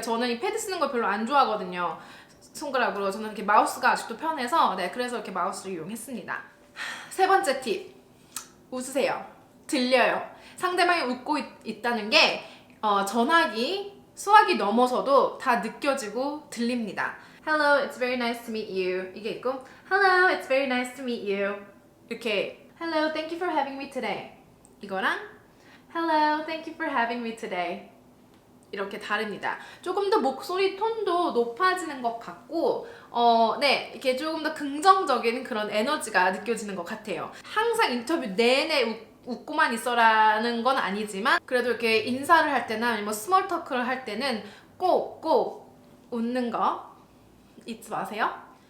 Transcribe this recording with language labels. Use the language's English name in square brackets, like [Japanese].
[Korean] 저는 이 패드 쓰는 걸 별로 안 좋아하거든요. 손가락으로. 저는 이렇게 마우스가 아직도 편해서 그래서 이렇게 마우스를 이용했습니다. 세 번째 팁, 웃으세요. 들려요. 상대방이 웃고 있다는 게 전화기, 수화기 넘어서도 다 느껴지고 들립니다. [English] Hello, it's very nice to meet you. [Korean] 이게 있고 [English] Hello, it's very nice to meet you. [Korean] 이렇게 [English] Hello, thank you for having me today. [Korean] 이거랑 [English] Hello, thank you for having me today. [Korean] 이렇게 다릅니다. 조금 더 목소리 톤도 높아지는 것 같고 이렇게 조금 더 긍정적인 그런 에너지가 느껴지는 것 같아요. 항상 인터뷰 내내 웃고만 있어라는 건 아니지만 그래도 이렇게 인사를 할 때나 아니면 스몰 토크를 할 때는 꼭 웃는 거 잊지 마세요.